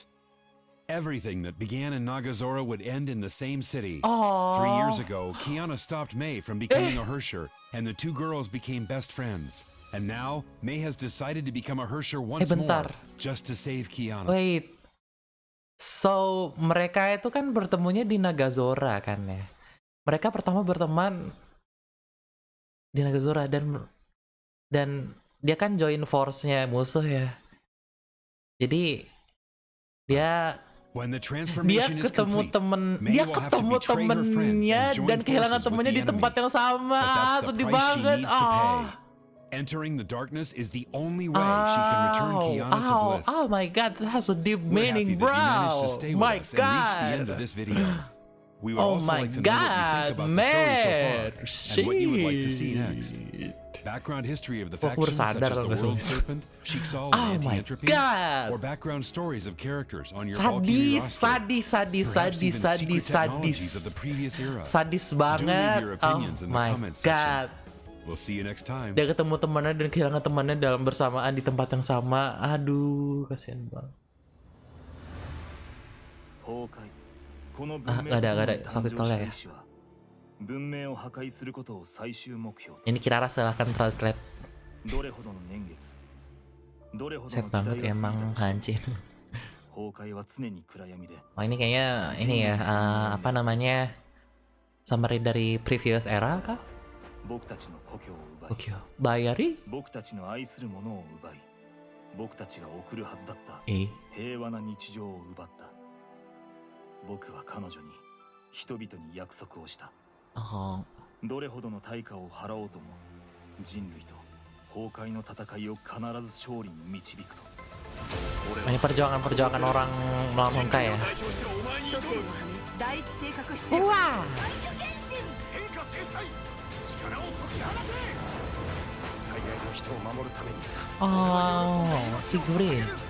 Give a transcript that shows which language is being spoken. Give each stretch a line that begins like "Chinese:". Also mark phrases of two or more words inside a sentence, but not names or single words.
English: Everything that began in Nagazora would end in the same city. 3 years ago, Kiana stopped May from becoming a Hersher, and the 2 girls became best friends. And now, May has decided to become a Hersher once more, just to save Kiana. Wait.
Indonesian: So mereka itu kan bertemunya di Nagazora kan ya. Mereka pertama berteman di Nagazora dan dia kan
English: join force-
Indonesian: nya musuh ya. Jadi dia ketemu temennya dan kehilangan temennya di tempat yang sama. Sedih banget.
English: Entering the darkness is the only way she can return Kiana to bliss. Oh my god, that has a deep meaning, bro. My god. We would also like to know what you think about the story so far, and what you would like to see next. Background history of the factions such as the World Serpent, Shiksaw, and Anti-Entropy, or background stories of characters on your Valkyrie roster.
Indonesian: Sadis
English: Technologies of the previous era.
Indonesian: Sadis
English: Do leave
Indonesian: banget.
English: your opinions in the My comments god. section. We'll see you next time.
Indonesian: Dia ketemu temannya dan kehilangan temannya dalam bersamaan di tempat yang sama. Aduh, kasihan banget. Gak ada subtitle ya. Ini Kirara silahkan translate. Set banget emang hancur. Oh ini kayaknya ini ya apa namanya summary dari
English: previous era
Indonesian: kah? Oke, Bayari? Eh?
Japanese: 僕は彼女に人々に約束をした。 Oh. どれほどの対価を払おうとも人類と崩壊の戦いを必ず勝利に導くと。
Indonesian: Ini perjuangan orang melawan Honkai ya. Wah. Oh, Sigrid.